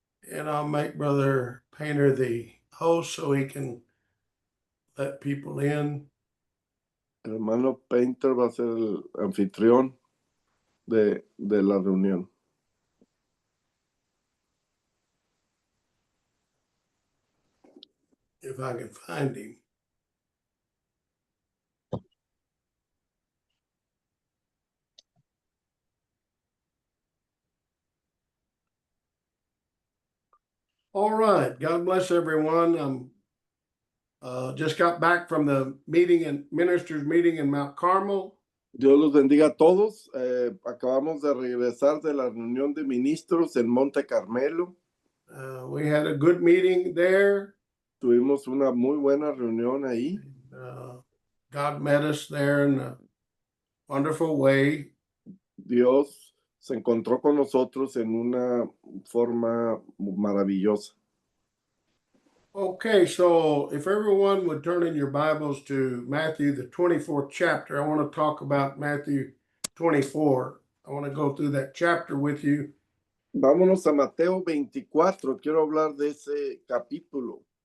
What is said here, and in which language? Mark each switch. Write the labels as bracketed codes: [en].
[en] And I'll make Brother Painter the host so he can let people in. [es] El hermano Painter va a ser el anfitrión de la reunión. [en] If I can find him. All right. God bless everyone. Just got back from the meeting and ministers meeting in Mount Carmel. [es] Dios los bendiga a todos. Acabamos de regresar de la reunión de ministros en Monte Carmelo. [en] We had a good meeting there. [es] Tuvimos una muy buena reunión ahí. [en] God met us there in a wonderful way. [es] Dios se encontró con nosotros en una forma maravillosa. [en] Okay, so if everyone would turn in your Bibles to Matthew, the 24th chapter, I want to talk about Matthew 24. I want to go through that chapter with you. [es] Vámonos a Mateo 24. Quiero hablar de ese capítulo.